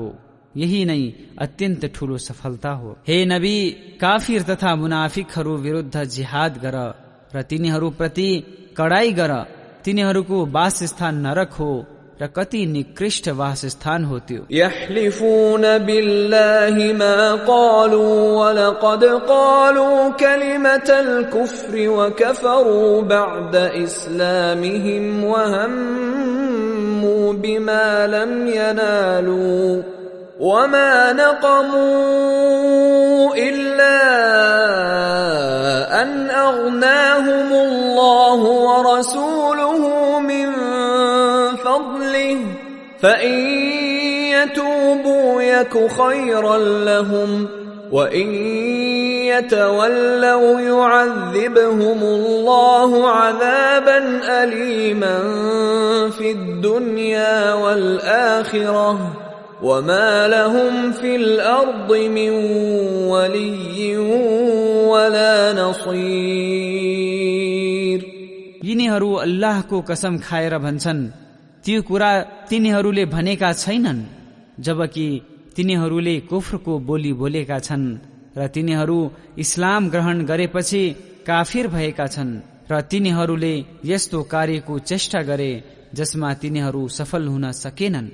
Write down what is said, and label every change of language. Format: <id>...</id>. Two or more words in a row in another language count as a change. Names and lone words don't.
<ne>यही नै अत्यन्त ठूलो सफलता हो। हे नबी, काफिर तथा मुनाफिकहरू विरुद्ध जिहाद गर र तिनीहरूप्रति कडाई गर। तिनीहरूको वासस्थान नरक हो र कति निकृष्ट वासस्थान हो त्यो।</ne> <ar>يحلفون بالله ما قالوا ولقد قالوا كلمة الكفر وكفروا بعد إسلامهم وهموا بما لم ينالوا وما نقموا إلا أن أغناهم الله ورسوله من فضله فإن يتوبوا يك خيرا لهم وإن يتولوا يعذبهم الله عذابا أليما في الدنيا والآخرة وما لهم في الأرض من ولي ولا نصير.</ar> <ne>यिनीहरू अल्लाहको कसम खाएर भन्छन् त्यो कुरा तिनीहरूले भनेका छैनन्, जबकि तिनीहरूले कुफ्रको बोली बोलेका छन् र तिनीहरू इस्लाम ग्रहण गरेपछि काफिर भएका छन् र तिनीहरूले यस्तो कार्यको चेष्टा गरे जसमा तिनीहरू सफल हुन सकेनन्।</ne>